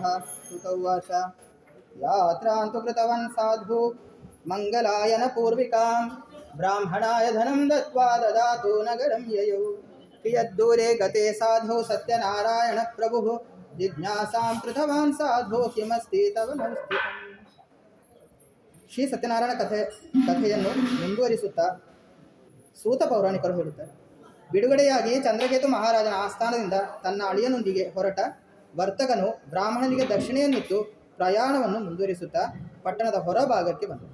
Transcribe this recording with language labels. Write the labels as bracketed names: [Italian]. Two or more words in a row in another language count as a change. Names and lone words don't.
[Sanskrit] सुत उवाच यात्रां तु कृतवान् साधु मङ्गलायनपूर्विकां ब्राह्मणाय धनं दत्त्वा ददातु नगरं ययौ कियद्दूरे गते साधु सत्यनारायणप्रभुः जिज्ञासां कृतवान् साधु किमस्ति तव नौस्थितम्. [Kannada] ಶ್ರೀ ಸತ್ಯನಾರಾಯಣ ಕಥೆಯನ್ನು ಮುಂದುವರಿಸುತ್ತಾ ಸೂತ ಪೌರಾಣಿಕರು ಹೇಳುತ್ತಾರೆ. ಬಿಡುಗಡೆಯಾಗಿ ಚಂದ್ರಕೇತು ಮಹಾರಾಜನ ಆಸ್ಥಾನದಿಂದ ತನ್ನ ಅಳಿಯನೊಂದಿಗೆ ಹೊರಟ ವರ್ತಕನು ಬ್ರಾಹ್ಮಣನಿಗೆ ದಕ್ಷಿಣೆಯನ್ನಿತ್ತು ಪ್ರಯಾಣವನ್ನು ಮುಂದುವರಿಸುತ್ತಾ ಪಟ್ಟಣದ ಹೊರಭಾಗಕ್ಕೆ ಬಂದನು.